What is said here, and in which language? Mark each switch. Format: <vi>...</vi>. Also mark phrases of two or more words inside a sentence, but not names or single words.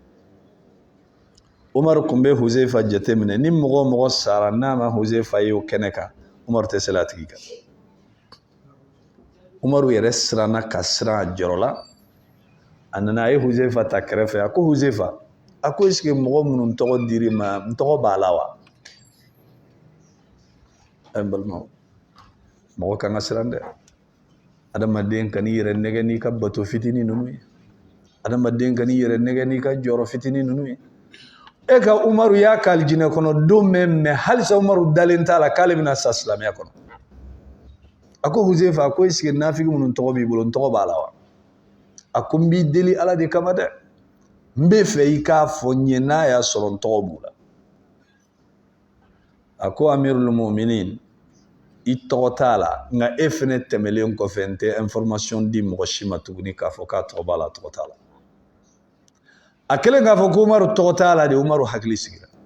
<bm>Umaru tun bɛ Huzaifa jateminɛ ni mɔgɔ o mɔgɔ sara n'a ma Huzaifa ye o kɛnɛ kan Umaru tɛ seli a tigi kan Umaru yɛrɛ siranna ka siran a jɔrɔ la a nana a ye Huzaifa ta kɛrɛfɛ a ko Huzaifa a ko</bm> <fr>est-ce que</fr> <bm>mɔgɔ minnu tɔgɔ dir'i ma n tɔgɔ b'a la wa n balimaw mɔgɔ kan ka siran dɛ adamaden ka n'i yɛrɛ nɛgɛ n'i ka bato fitinin ninnu ye adamaden ka n'i yɛrɛ nɛgɛ n'i ka jɔrɔ fitinin ninnu ye e ka Umaru y'a ka alijinɛ kɔnɔ don mais halisa Umaru dalen t'a la k'ale bɛna sa silamɛya kɔnɔ a ko Huzaifa a ko</bm> <fr>est-ce que</fr> <bm>nafigi minnu tɔgɔ b'i bolo n tɔgɔ b'a la wa a ko n b'i deli Ala de kama dɛ n bɛ fɛ i k'a fɔ n ye n'a y'a sɔrɔ n tɔgɔ b'u la a ko Amirul Mu'minin i tɔgɔ t'a la nka e fɛnɛ tɛmɛlen kɔfɛ n tɛ information di mɔgɔ si ma tuguni k'a fɔ k'a tɔgɔ b'a la tɔgɔ t'a la a kɛlen k'a fɔ ko Umaru tɔgɔ t'a la de Umaru hakili sigira</bm>